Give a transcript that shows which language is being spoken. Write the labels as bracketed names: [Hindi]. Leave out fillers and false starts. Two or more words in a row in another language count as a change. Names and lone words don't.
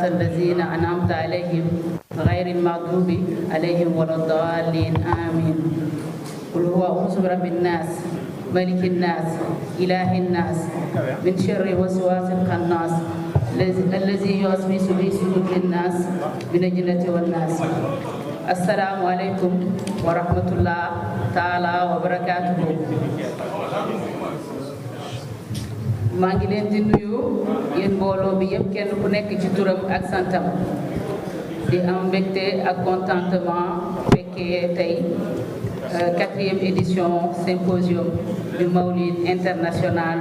[Arabic] الذين أنعمت عليهم غير المغضوب عليهم ولا الضالين آمين قل هو أعوذ برب الناس ملك الناس إله الناس من شر وسواس الخناس الذي يوسوس في صدور الناس من الجنة والناس السلام عليكم ورحمة الله تعالى وبركاته [Wolof] maa ngi leen di nuyu yéen mbooloo bi yëpp kenn ku nekk ci turam ak santam di am mbégte ak contentement fekkee tey [French] 4e édition symposium du Mawlid international